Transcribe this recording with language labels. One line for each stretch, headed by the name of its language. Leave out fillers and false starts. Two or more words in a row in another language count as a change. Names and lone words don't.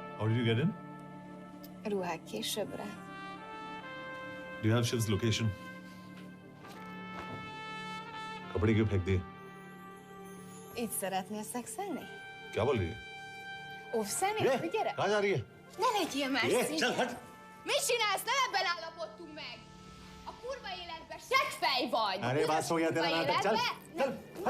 English: did you get in?
Hungarian: Ruhák későbbre.
English: Do you have Shiv's location?
Hindi: कपड़े क्यों फेंक दिए?
Hungarian: Itt szeretnél szexelni?
Hindi: क्या बोल रही है?
Hungarian: Óvszerni? Gyere!
Hindi: कहाँ जा रही है?
Hungarian: Ne legyél már szín!
Hindi: चल हट!
Hungarian: Mit csinálsz? Nem ebben állapodtunk meg! A kurva életben seggfej vagy!
Hindi: अरे बात हो गया तेरा नाटक, चल! चल! हट!